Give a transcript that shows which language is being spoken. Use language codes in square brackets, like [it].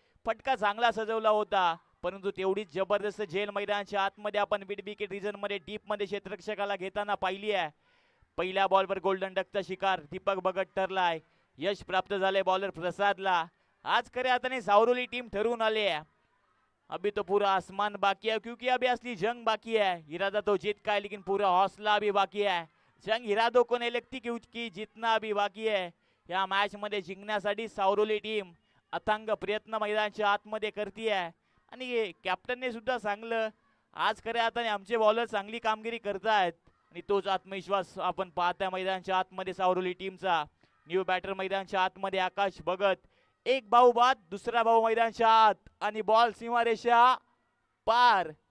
[mr] फटका चांगला सजवला होता, परंतु तेवढीच जबरदस्त झेल मैदानाच्या आतमध्ये आपण मिड विकेट रिजन मध्ये डीप मध्ये क्षेत्ररक्षकाला घेताना पाहिली आहे. पहिल्या बॉलवर गोल्डन डकचा शिकार दीपक भगत ठरलाय. यश प्राप्त झाले बॉलर प्रसादला. आज खरे हाताने सावरोली टीम ठरवून आली है. [hi] अभी तो पूरा आसमान बाकी है, क्योंकि अभी असली जंग बाकी है. इरादा तो जीत का है, लेकिन पूरा हौसला अभी बाकी है. जंग इरादों को नहीं लगती क्योंकि जितना अभी बाकी है. [mr] या मॅच मध्ये जिंकण्यासाठी सावरोली टीम अथांग प्रयत्न मैदानाच्या आतमध्ये करते आहे आणि कॅप्टनने सुद्धा सांगलं आज खऱ्या हाताने आमचे बॉलर चांगली कामगिरी करतायत आणि तोच आत्मविश्वास आपण पाहताय मैदानाच्या आतमध्ये सावरोली टीमचा. न्यू बॅटर मैदानाच्या आतमध्ये आकाश भगत. एक भाऊ बाद, दुसरा भाऊ मैदानाच्या आत आणि बॉल सीमारेषा पार.